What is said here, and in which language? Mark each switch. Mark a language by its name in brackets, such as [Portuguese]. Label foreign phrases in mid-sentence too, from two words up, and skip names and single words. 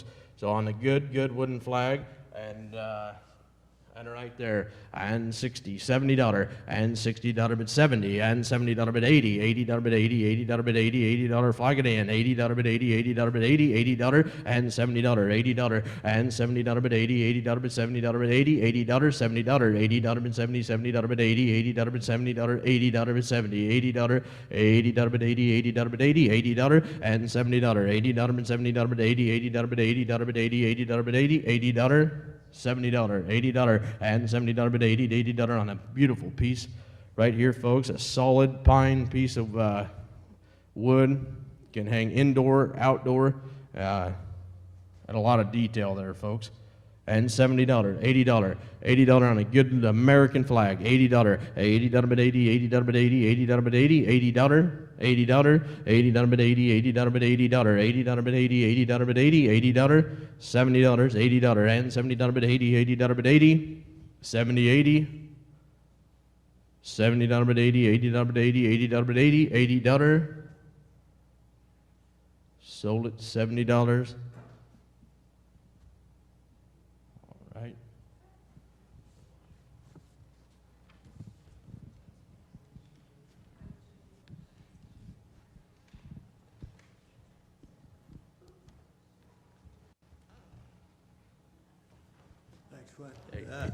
[English] So on the good wooden flag, and right there, and $60, $70, and $60 bid 70, and $70 bid 80, $80 bid 80, $80 bid 80, $80 flag it in, $80 bid 80, $80 bid 80, $80, and $70, $80, and $70 bid 80, $80 bid $70 bid 80, $80, $70, $80 bid 70, $70 bid 80, $80 bid $70, $80 bid 70, $80, $80 bid 80, $80 bid 80, $80, and $70, $80 bid $70 bid 80, $80 bid 80, $80 bid 80, $80 bid 80, $80, $70, $80, and $70 bid 80, $80 on a beautiful piece right here, folks. A solid pine piece of wood. Can hang indoor, outdoor, and a lot of detail there, folks. And $70, $80, $80 on a good American flag. $80, $80 bid 80, $80 bid 80, $80 bid 80, $80, $80, $80 bid 80, $80 bid $80, $80 bid 80, $80 bid 80, $80, $70, $80, and $70 bid 80, $80 bid 80, $70, $80, $70 bid 80, $80 bid 80, $80 bid 80, $80, sold at $70. Right. Thanks, Clint. Yeah.